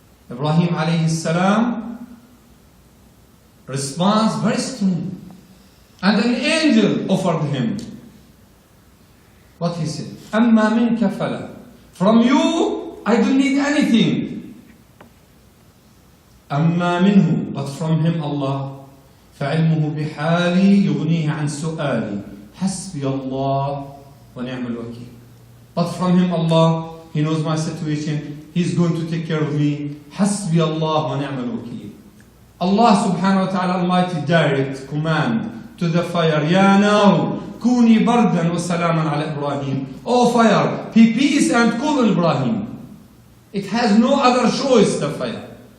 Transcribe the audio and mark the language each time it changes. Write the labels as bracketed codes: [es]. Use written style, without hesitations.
[en] Ibrahim alayhi salam responds very strong. And an angel offered him. What he said? [ar] أَمَّا مِنْكَ فَلَا. [en] From you, I don't need anything. [ar] أَمَّا مِنْهُ. [en] But from him, Allah. [ar] فعلمه بحالي يغنيه عن سؤالي حسبي الله ونعم الوكيل. [en] But from him Allah, He knows my situation, He's going to take care of me. [ar] حسبي الله ونعم الوكيل. [en] Allah subhanahu wa ta'ala Almighty direct command to the fire, [ar] يا نار كوني بردا وسلاما على إبراهيم. [en] Oh fire, be peace and cool Ibrahim. It has no other choice, the fire.